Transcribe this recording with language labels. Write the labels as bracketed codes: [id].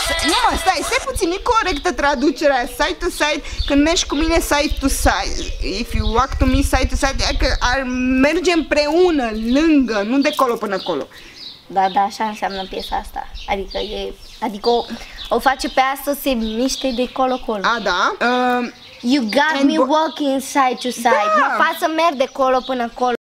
[ro] Nu mă, stai puțin, nu e corectă traducerea. [en] Side to side, [ro] când mergi cu mine [en] side to side. If you walk to me side to side, [ro] adică ar merge împreună, lângă, nu de colo până colo. Da, așa înseamnă piesa asta. Adică o face pe ea să se miște de colo-colo. Da. [en] You got me walking side to side. [ro] Da. Mă fac să merg de colo până colo.